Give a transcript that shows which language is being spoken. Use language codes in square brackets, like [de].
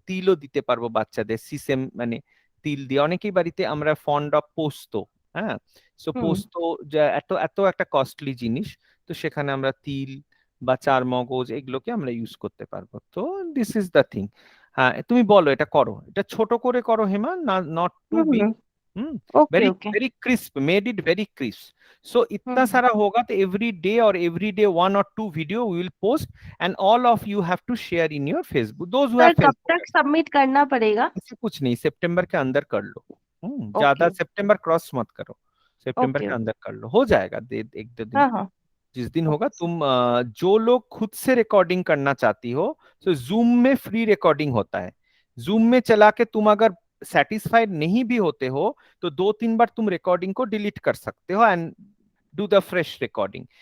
[bn] তিলও দিতে পারবো বাচ্চাদের, সিসেম মানে তিল দিয়ে। অনেকেই বাড়িতে আমরা [en] fond of [bn] পোস্ত, হ্যাঁ সো পোস্ত এত এত একটা কস্টলি জিনিস, তো সেখানে আমরা তিল বা চার মগজ এগুলোকে আমরা ইউজ করতে পারবো। [en] তো this is the thing. [bn] हाँ তুমি বলো এটা করো, এটা ছোট করে করো Hema, [en] Not too big. Very crisp, made it very crisp. So [hi] इतना सारा होगा तो [en] every day one or two video we will post and all of you have to share in your Facebook, those who have [hi] कब तक submit करना पड़ेगा? ऐसा कुछ नहीं, सितंबर के अंदर कर लो। ज्यादा सितंबर क्रॉस मत करो, सितंबर के अंदर कर लो, हो जाएगा एक दो दिन। जिस दिन होगा तुम जो लोग खुद से रिकॉर्डिंग करना चाहती हो, तो जूम में फ्री रिकॉर्डिंग होता है। जूम में चला के तुम अगर सेटिस्फाइड नहीं भी होते हो तो 2-3 बार तुम रिकॉर्डिंग को डिलीट कर सकते हो [en] And do the fresh recording.